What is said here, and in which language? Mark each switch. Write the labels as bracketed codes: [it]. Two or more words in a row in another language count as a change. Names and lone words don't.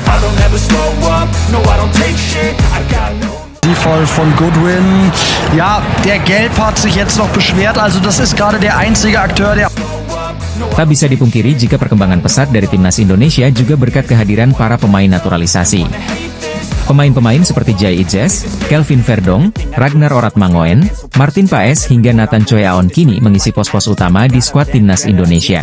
[en] don't ever slow up, no I don't take shit, I got no. [de] Voll von Goodwin. Ja, der Gelb hat sich jetzt noch beschwert, also das ist gerade der einzige Akteur, der... [id] Tak bisa dipungkiri jika perkembangan pesat dari timnas Indonesia juga berkat kehadiran para pemain naturalisasi. Pemain-pemain seperti Jai Ijes, Kelvin Verdong, Ragnar Oratmangoen, Martin Paes hingga Nathan Choi Aon kini mengisi pos-pos utama di skuad timnas Indonesia.